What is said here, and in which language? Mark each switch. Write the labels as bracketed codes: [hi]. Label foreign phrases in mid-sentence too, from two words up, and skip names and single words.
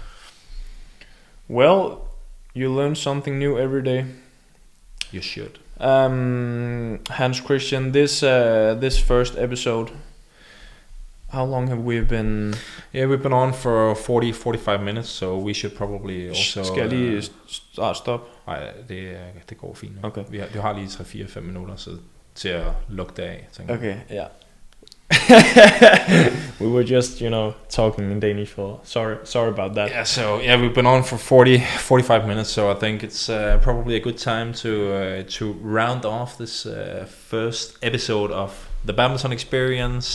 [en] Well, you learn something new every day. You should. Hans Kristian, this first episode, how long have we been? Yeah, we've been on for 40-45 minutes, so we should probably also... [da] Skal jeg lige stop? Nej, det går fint. Okay. Du har lige 3-4-5 minutter så til at lukke det af, tænker [en] Okay, yeah. We were just, talking in Danish for... Sorry about that. Yeah, so we've been on for 40-45 minutes, so I think it's probably a good time to round off this first episode of the Badminton Experience.